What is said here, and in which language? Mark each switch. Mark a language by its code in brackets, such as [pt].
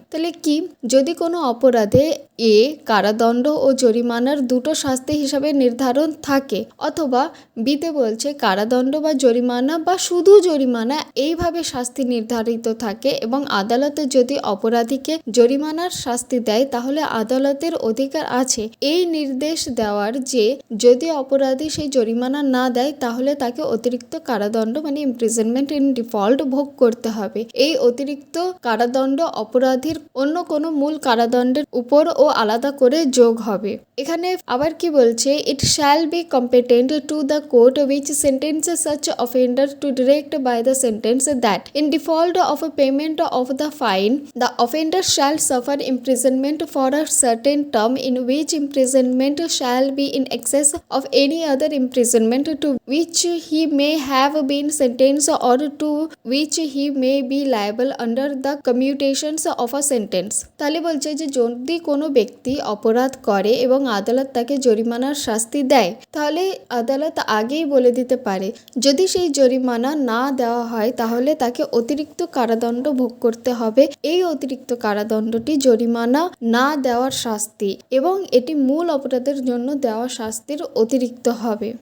[bn] তাহলে কি, যদি কোনো অপরাধে এ কারাদণ্ড ও জরিমানার দুটো শাস্তি হিসাবে নির্ধারণ থাকে, অথবা বিতে বলছে কারাদণ্ড বা জরিমানা বা শুধু জরিমানা এইভাবে শাস্তি নির্ধারিত থাকে এবং আদালতে যদি অপরাধীকে জরিমানার শাস্তি দেয় তাহলে আদালতের অধিকার আছে এই নির্দেশ দেওয়ার যে যদি অপরাধী সেই জরিমানা না দেয় তাহলে তাকে অতিরিক্ত কারাদণ্ড মানে ইমপ্রিজনমেন্ট ইন ডিফল্ট ভোগ করতে হবে। এই অতিরিক্ত কারাদণ্ড অপরাধীর অন্য কোনো মূল কারাদণ্ডের উপর ও আলাদা করে যোগ হবে। এখানে আবার কি বলছে, [en] It shall be competent to the court which sentences such offender to direct by the sentence that in default of a payment of the fine the offender shall suffer imprisonment for a certain term in which imprisonment shall be in excess of any other imprisonment to which he may have been sentenced or to which he may be liable under the commutations of a sentence। [bn] তাহলে বলছে যে যদি কোনো ব্যক্তি অপরাধ করে এবং আদালত তাকে জরিমানার শাস্তি দেয় তাহলে আদালত আগেই বলে দিতে পারে, যদি সেই জরিমানা না দেওয়া হয় তাহলে তাকে অতিরিক্ত কারাদণ্ড ভোগ করতে হবে। এই অতিরিক্ত কারাদণ্ডটি জরিমানা না দেওয়ার শাস্তি এবং এটি মূল অপরাধের জন্য দেওয়া শাস্তির অতিরিক্ত হবে।